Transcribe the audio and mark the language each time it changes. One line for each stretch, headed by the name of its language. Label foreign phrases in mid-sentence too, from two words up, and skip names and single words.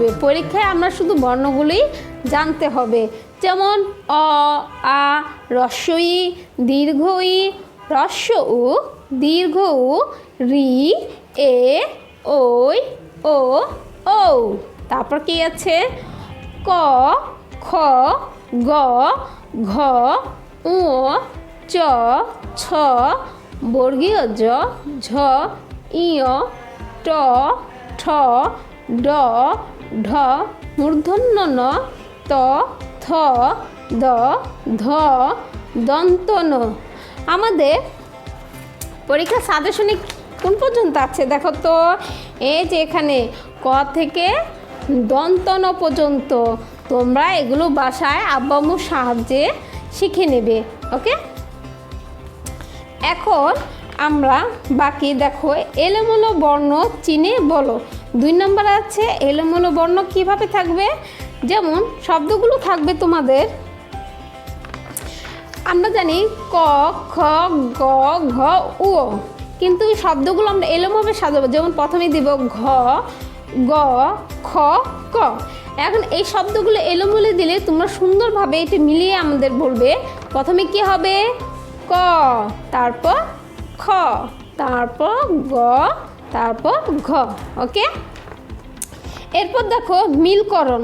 Bangla: পরীক্ষায় আমরা শুধু বর্ণগুলিই জানতে হবে, যেমন আ, রস্বই, দীর্ঘ ই, রস্য উ, দীর্ঘ উ, রি, এ, ওই, ও। তারপর কি আছে? ক, খ, গ, ঘ, উ, চ, ছ, বর্গীয় জ, ঝ, ইয়, ট, ঠ, ড, ঢ, মূর্ধন্য ন, ত, থ, দ, ধ, দন্ত ন। আমাদের পরীক্ষা সাজেশনে কোন পর্যন্ত আছে দেখো তো। এই যে এখানে ক থেকে দন্ত ন পর্যন্ত। তোমরা এগুলো বাসায় আব্বু আম্মুর সাহায্যে শিখে নেবে। ওকে, এখন আমরা বাকি দেখো এলোমেলো বর্ণ চিনে বলো। 2 নম্বর আছে এলোমেলো বর্ণ কিভাবে থাকবে, যেমন শব্দগুলো থাকবে তোমাদের, আমরা জানি ক, খ, গ, ঘ, উ, কিন্তু এই শব্দগুলো আমরা এলোমেলোভাবে সাজাবো। যেমন প্রথমে দিব ঘ, গ, খ, ক। এখন এই শব্দগুলো এলোমেলো দিলে তোমরা সুন্দরভাবে এটা মিলিয়ে আমাদের বলবে। প্রথমে কি হবে, ক, তারপর খ, তারপর গ, তারপর ঘ। ওকে, এরপর দেখো মিলকরণ।